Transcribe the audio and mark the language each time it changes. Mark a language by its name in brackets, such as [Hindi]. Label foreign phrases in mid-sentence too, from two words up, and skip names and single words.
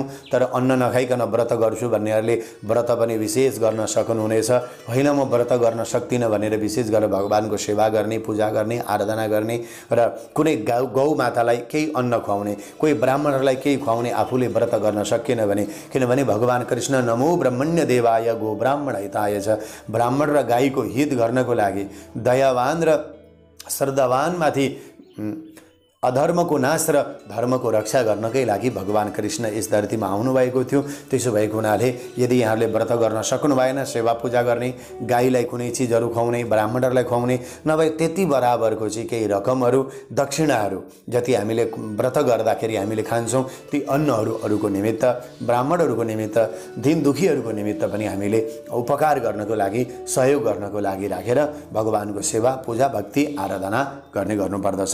[Nepali] तर अन्न नखाइकन व्रत गर्छु भन्नेहरूले व्रत पनि विशेष गर्न सक्नुहुनेछ। होइन म व्रत गर्न सक्दिनँ भनेर विशेष गरेर भगवानको सेवा गर्ने, पूजा गर्ने, आराधना गर्ने र कुनै गौ मातालाई केही अन्न खुवाउने, कोही ब्राह्मणहरूलाई केही खुवाउने आफूले व्रत गर्न सकिएन भने, किनभने भगवान कृष्ण [Sanskrit] नमो ब्रह्मण्य देवाय गो ब्राह्मण हिताय [Nepali] छ, ब्राह्मण र गाईको हित गर्नको लागि, दयावान र श्रद्धावानमाथि अधर्मको नाश र धर्मको रक्षा गर्नकै लागि भगवान कृष्ण यस धरतीमा आउनुभएको थियो। त्यसो भएको हुनाले यदि यहाँहरूले व्रत गर्न सक्नु भएन, सेवा पूजा गर्ने, गाईलाई कुनै चिजहरू खुवाउने, ब्राह्मणहरूलाई खुवाउने, नभए त्यति बराबरको चाहिँ केही रकमहरू, दक्षिणाहरू जति हामीले व्रत गर्दाखेरि हामीले खान्छौँ, ती अन्नहरू अरूको निमित्त, ब्राह्मणहरूको निमित्त, दीन दुखीहरूको निमित्त पनि हामीले उपकार गर्नको लागि, सहयोग गर्नको लागि राखेर भगवानको सेवा पूजा भक्ति आराधना गर्नुपर्दछ।